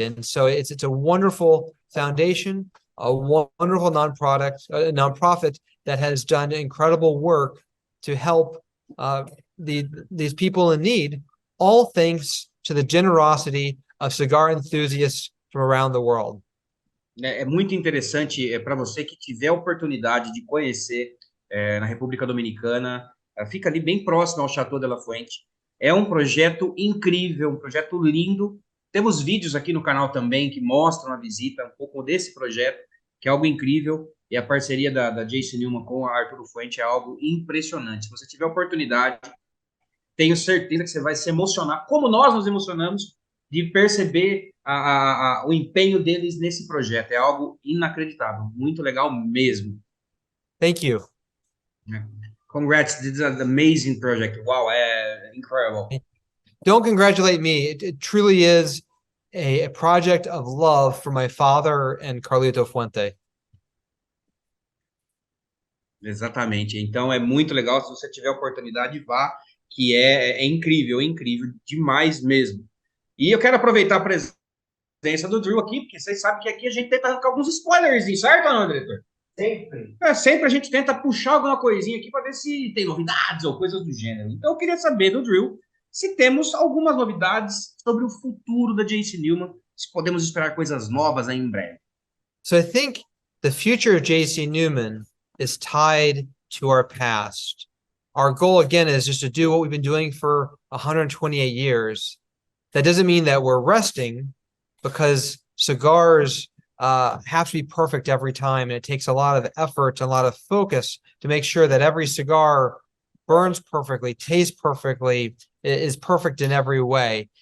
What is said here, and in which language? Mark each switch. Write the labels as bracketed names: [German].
[English] And so it's a wonderful foundation, a wonderful nonprofit that has done incredible work to help these people in need, all thanks to the generosity of cigar enthusiasts from around the world. [Portuguese] É muito interessante para você que tiver a oportunidade de conhecer na República Dominicana, fica ali bem próximo ao Chateau de la Fuente. É um projeto incrível, um projeto lindo. Temos vídeos aqui no canal também que mostram a visita, um pouco desse projeto, que é algo incrível. E a parceria da Jason Newman com a Arturo Fuente é algo impressionante. Se você tiver a oportunidade, tenho certeza que você vai se emocionar, como nós nos emocionamos, de perceber o empenho deles nesse projeto. É algo inacreditável, muito legal mesmo. [English] Thank you. Congrats, this is an amazing project. Wow, incredible. Don't congratulate me. It truly is a project of love for my father and Carlito Fuente. [Portuguese] Exatamente. Então é muito legal. Se você tiver a oportunidade, vá, que é incrível demais mesmo. E eu quero aproveitar a presença do Drill aqui, porque vocês sabem que aqui a gente tenta arrancar alguns spoilers, certo, não, diretor? Sempre. Sempre a gente tenta puxar alguma coisinha aqui para ver se tem novidades ou coisas do gênero. Então eu queria saber do Drill se temos algumas novidades sobre o futuro da JC Newman, se podemos esperar coisas novas aí em breve. [English] So I think the future of JC Newman is tied to our past. Our goal, again, is just to do what we've been doing for 128 years. That doesn't mean that we're resting, because cigars have to be perfect every time, and it takes a lot of effort, a lot of focus to make sure that every cigar burns perfectly, tastes perfectly, is perfect in every way.